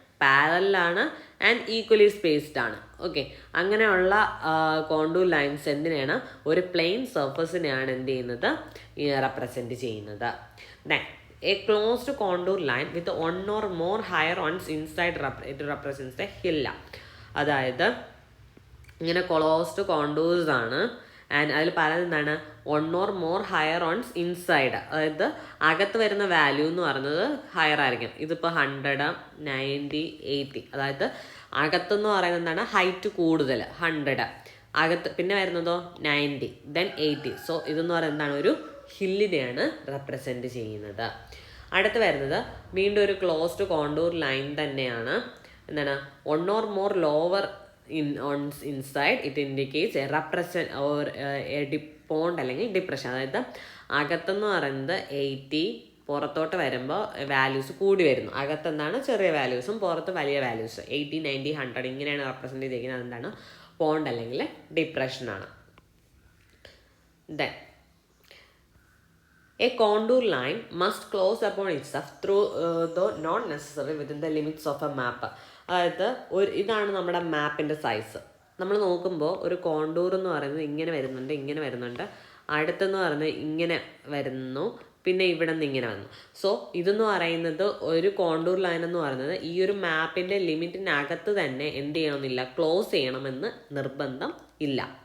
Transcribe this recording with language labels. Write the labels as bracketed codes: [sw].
[ml] പാരലാണ് and equally spaced ആണ്. Okay, അങ്ങനെയുള്ള contour lines എന്തിനാണ്? ഒരു പ്ലെയിൻ സർഫസിനെയാണ് എന്ത് ചെയ്യുന്നത്? റെപ്രസെൻറ്റ് ചെയ്യുന്നത്. [en] Then a closed contour line with one or more higher ones inside it represents a hill. [ml] അതായത് ഇങ്ങനെ ക്ലോസ്ഡ് കോണ്ടൂർസ് ആണ് ആൻഡ് അതിൽ പറയുന്നത് എന്താണ്? [en] 1 or more higher ones inside. [ml] അതായത് അകത്ത് വരുന്ന വാല്യൂ എന്ന് പറയുന്നത് ഹയർ ആയിരിക്കും. ഇതിപ്പോൾ 100, 90, 80. അതായത് അകത്തെന്ന് പറയുന്നത് എന്താണ്? ഹൈറ്റ് കൂടുതൽ 100, അകത്ത് പിന്നെ വരുന്നതോ 90, ദെൻ 80. സോ ഇതെന്ന് പറയുന്നത് എന്താണ്? ഒരു ഹില്ലിനെയാണ് റെപ്രസെൻറ്റ് ചെയ്യുന്നത്. അടുത്ത് വരുന്നത് വീണ്ടും ഒരു ക്ലോസ്ഡ് കോണ്ടൂർ ലൈൻ തന്നെയാണ്. എന്താണ്? [en] 1 or more lower inside it indicates a represent or a pond [ml] അല്ലെങ്കിൽ ഡിപ്രഷൻ. അതായത് അകത്തെന്ന് പറയുന്നത് 80, പുറത്തോട്ട് വരുമ്പോൾ വാല്യൂസ് കൂടി വരുന്നു. അകത്തെന്താണ്? ചെറിയ വാല്യൂസും പുറത്ത് വലിയ വാല്യൂസ് 80, 90, 100 ഇങ്ങനെയാണ് റെപ്രസെൻറ്റ് ചെയ്തിരിക്കുന്നത്. എന്താണ്? പോണ്ട് അല്ലെങ്കിൽ ഡിപ്രഷനാണ്. [en] Then a contour line must close upon itself through though not necessary within the limits of a map. [ml] അതായത് ഇതാണ് നമ്മുടെ മാപ്പിൻ്റെ സൈസ്. നമ്മൾ നോക്കുമ്പോൾ ഒരു കോണ്ടൂർ എന്ന് പറയുന്നത് ഇങ്ങനെ വരുന്നുണ്ട്, ഇങ്ങനെ വരുന്നുണ്ട്, അടുത്തെന്ന് പറയുന്നത് ഇങ്ങനെ വരുന്നു, പിന്നെ ഇവിടെ നിന്ന് ഇങ്ങനെ വന്നു. സോ ഇതെന്ന് പറയുന്നത് ഒരു കോണ്ടൂർ ലൈൻ എന്ന് പറയുന്നത് ഈ ഒരു മാപ്പിൻ്റെ ലിമിറ്റിനകത്ത് തന്നെ എന്ത് ചെയ്യണമെന്നില്ല, ക്ലോസ് ചെയ്യണമെന്ന് നിർബന്ധം ഇല്ല.